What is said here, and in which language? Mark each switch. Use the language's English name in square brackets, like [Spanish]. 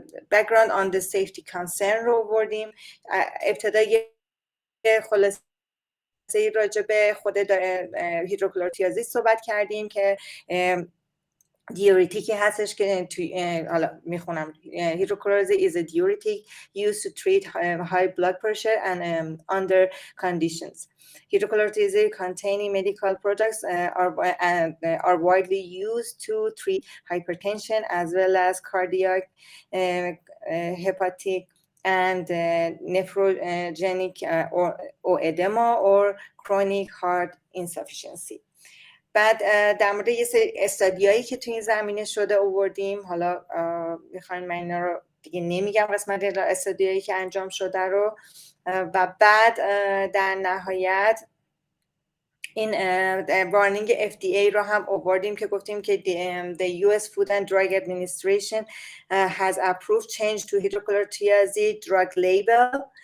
[English] background on the safety concern [Persian] رو آوردیم. ابتدای خلاصه راجع به خود هیدروکلورتیازید صحبت کردیم که دیوریتیکی هستش که حالا میخونم. [English] Hydrochlorothiazide is a diuretic used to treat high blood pressure and under conditions. Hydrochlorothiazide containing medical products are widely used to treat hypertension as well as cardiac, hepatic, and nephrogenic or edema or chronic heart insufficiency. [Persian] بعد در مورد یه سری استادیایی که تو این زمینه شده آوردیم. حالا میخواین من اینا رو دیگه نمیگم، قسمت استادیایی که انجام شده رو. و بعد در نهایت این وارنینگ FDA رو هم آوردیم که گفتیم که [English] the US Food and Drug Administration has approved change to hydrochlorothiazide drug label